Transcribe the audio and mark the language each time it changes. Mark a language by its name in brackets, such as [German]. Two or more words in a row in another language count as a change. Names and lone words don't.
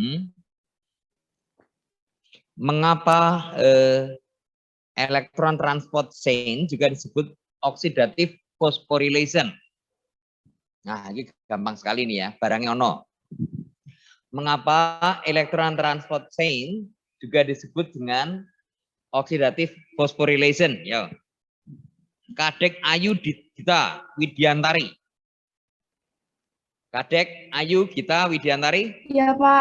[Indonesian] Mengapa [English] elektron transport chain [Indonesian] juga disebut [English] oxidative phosphorylation? [Indonesian] Nah, ini gampang sekali nih ya, barangnya ono. Mengapa [English] elektron transport chain [Indonesian] juga disebut dengan [English] oxidative phosphorylation? [Indonesian] Yo. Kadek Ayu Gita Widiantari. Kadek Ayu Gita Widiantari. Iya, Pak.